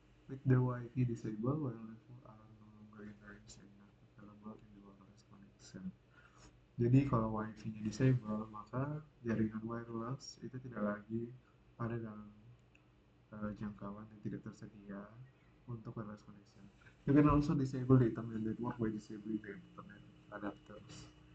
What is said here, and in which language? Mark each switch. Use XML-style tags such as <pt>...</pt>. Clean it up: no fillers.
<en>With the Wi-Fi disabled, wireless are no longer in range and not available in the wireless connection.</en> <id>Jadi kalau Wi-Fi-nya disable, maka jaringan wireless itu tidak lagi ada dalam jangkauan yang tidak tersedia untuk wireless connection.</id> <en>You can also disable the internet network by disabling the internet adapters.</en>